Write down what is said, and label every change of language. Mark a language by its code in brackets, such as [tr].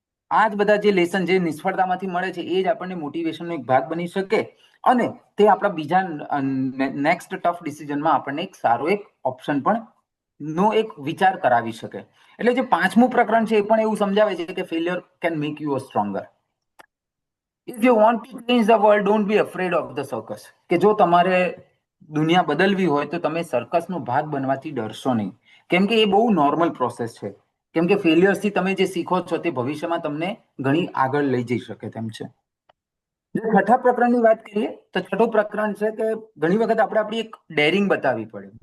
[gu] આ જ બધા જે લેસન જે નિષ્ફળતામાંથી મળે છે એ જ આપણને મોટિવેશનનો એક ભાગ બની શકે અને તે આપણા બીજા નેક્સ્ટ ટફ ડિસિઝનમાં આપણને એક સારો એક ઓપ્શન પણ નો એક વિચાર કરાવી શકે. એટલે જે પાંચમું પ્રકરણ છે એ પણ એવું સમજાવે છે કે [en] Failure can make you a stronger. If you want to change the world, don't be afraid of the circus. [gu] કે જો તમારે દુનિયા બદલવી હોય તો તમે સર્કસનો ભાગ બનવાથી ડરશો નહીં, કેમ કે એ બહુ નોર્મલ પ્રોસેસ છે. કેમ કે ફેલિયર્સથી તમે જે શીખો છો તે ભવિષ્યમાં તમને ઘણી આગળ લઈ જઈ શકે તેમ છે. જો છઠ્ઠા પ્રકરણની વાત કરીએ તો છઠ્ઠું પ્રકરણ છે કે ઘણી વખત આપણે આપણી એક ડેરિંગ બતાવવી પડે.